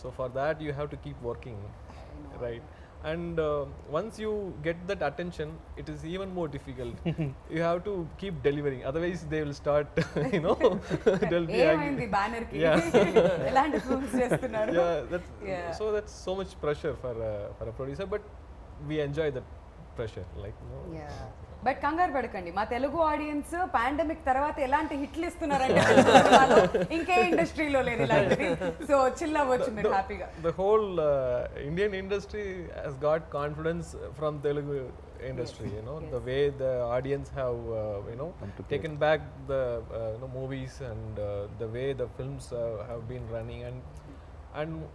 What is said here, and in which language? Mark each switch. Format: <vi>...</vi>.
<en>So for that you have to keep working, right? And once you get that attention, it is even more difficult. You have to keep delivering, otherwise they will start they'll be</en> <te>ఏమైంది banner కి?</te> <en>Yeah.</en> <te>ఎలాంటి films చేస్తున్నారు? Yeah.</te> <en>So that's so much pressure for a producer, but we enjoy that pressure, like</en> <te>but కంగారు పడకండి, మా Telugu audience pandemic తర్వాత ఎలాంటి హిట్లు ఇస్తున్నారంటే సినిమాలో ఇంకే ఇండస్ట్రీలో లేదు ఇలాంటిది. సో చిల్ అవ్వచ్చు మీరు హ్యాపీగా.</te> <en>The whole Indian industry has got confidence from Telugu industry. The way the audience have taken back the movies, and the way the films have been running, and</en>